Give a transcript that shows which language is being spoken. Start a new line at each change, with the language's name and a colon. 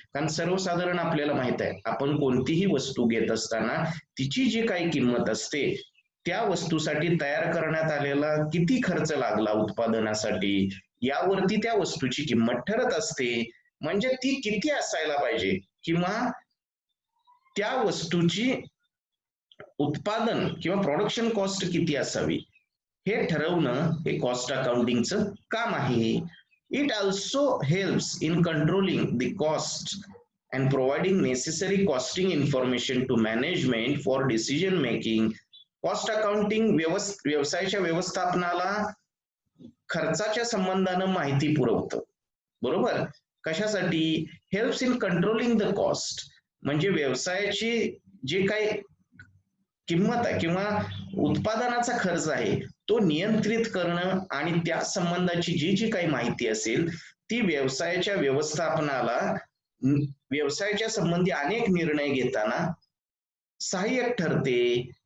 Marathi: कारण सर्वसाधारण आपल्याला माहित आहे, आपण कोणतीही वस्तू घेत असताना तिची जी काही किंमत असते, त्या वस्तूसाठी तयार करण्यात आलेला किती खर्च लागला उत्पादनासाठी, यावरती त्या वस्तूची किंमत ठरत असते. म्हणजे ती किती असायला पाहिजे किंवा त्या वस्तूची उत्पादन किंवा प्रोडक्शन कॉस्ट किती असावी हे ठरवणं हे कॉस्ट अकाउंटिंगचं काम आहे.
English: It also helps in controlling the cost and providing necessary costing information to management for decision making.
Marathi: Cost accounting व्यवसायाच्या व्यवस्थापनाला खर्चाच्या संबंधानं माहिती पुरवतं, बरोबर. कशासाठी?
English: helps in controlling the cost,
Marathi: म्हणजे व्यवसायाची जे काही किंमत आहे किंवा उत्पादनाचा खर्च आहे तो नियंत्रित करणं आणि त्या संबंधाची जी जी काही माहिती असेल ती व्यवसायाच्या व्यवस्थापनाला व्यवसायाच्या संबंधी अनेक निर्णय घेताना सहाय्यक ठरते.